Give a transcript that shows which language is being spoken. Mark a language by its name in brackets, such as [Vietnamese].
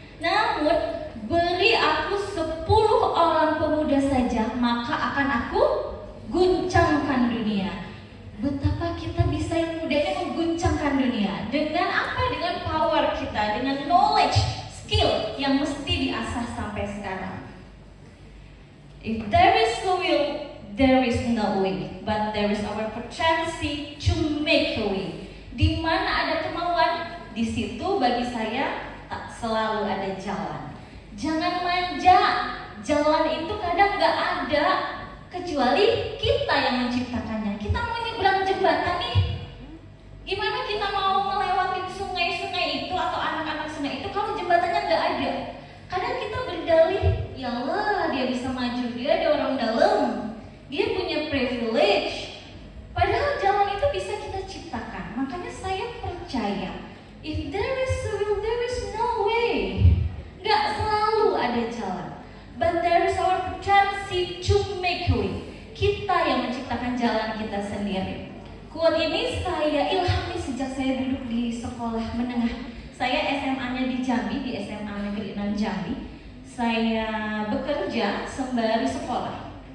[Indonesian] Namun, beri aku 10 orang pemuda saja, maka akan aku guncangkan dunia. Betapa kita bisa yang mudanya mengguncangkan dunia. Dengan apa? Dengan power kita, dengan knowledge, skill yang mesti diasah sampai sekarang. [English] If there is no will, there is no way, but there is our opportunity to make a way. [Indonesian] Di mana ada kemauan, di situ bagi saya tak selalu ada jalan. Jangan manja, jalan itu kadang gak ada kecuali kita yang menciptakannya. Kita mau nyebrang jembatan nih, gimana kita mau melewati sungai-sungai itu atau anak-anak sungai itu kalau jembatannya gak ada? Kadang kita berdalih, ya Allah dia bisa maju, dia ada orang dalam, dia punya privilege. Padahal jalan itu bisa kita ciptakan. Makanya saya percaya, [English] if there is a will, there is no way. [Indonesian] Gak selalu ada jalan, [English] but there is our opportunity to make a way. [Indonesian] Kita yang menciptakan jalan kita sendiri. Quote ini saya ilhami sejak saya duduk di sekolah menengah. Saya SMA-nya di Jambi, di SMA Negeri 6 Jambi. Saya bekerja sembari sekolah.